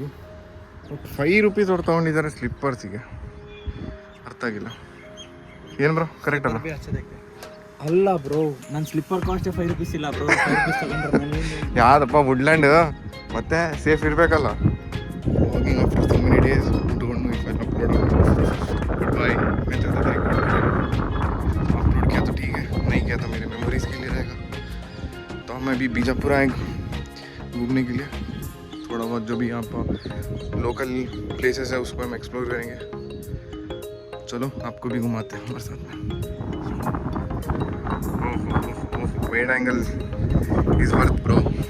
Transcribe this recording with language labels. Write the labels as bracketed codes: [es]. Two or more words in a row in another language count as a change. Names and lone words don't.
[kn] 5 ರೂಪೀಸ್ ಅವ್ರು ತೊಗೊಂಡಿದ್ದಾರೆ ಸ್ಲಿಪ್ಪರ್ಸಿಗೆ. ಅರ್ಥ ಆಗಿಲ್ಲ ಏನು ಬ್ರೋ, ಕರೆಕ್ಟ್ ಅಲ್ಲ? ಅಲ್ಲ ಬ್ರೋ, ನನ್ನ [en] slipper cost 5 rupees [kn] ಇಲ್ಲ ಬ್ರೋ. 5 ರೂಪೀಸ್ ತಗೊಂಡ್ರೆ ಯಾವ್ದಪ್ಪ ವುಡ್ಲ್ಯಾಂಡ್, ಮತ್ತೆ ಸೇಫ್ ಇರಬೇಕಲ್ಲ. [en] Walking after so many days, don't know if I upload good bye. [hi] मैं चाहता था अपलोड किया तो ठीक है, नहीं किया तो मेरे मेमोरीज के लिए रहेगा. तो मैं अभी बीजापुर आए घूमने के लिए. थोड़ा बहुत जो भी यहाँ पर [en] local places [hi] है उसको हम एक्सप्लोर करेंगे. चलो आपको भी घुमाते हैं हमारे साथ में. [en] Wide angle is worth bro.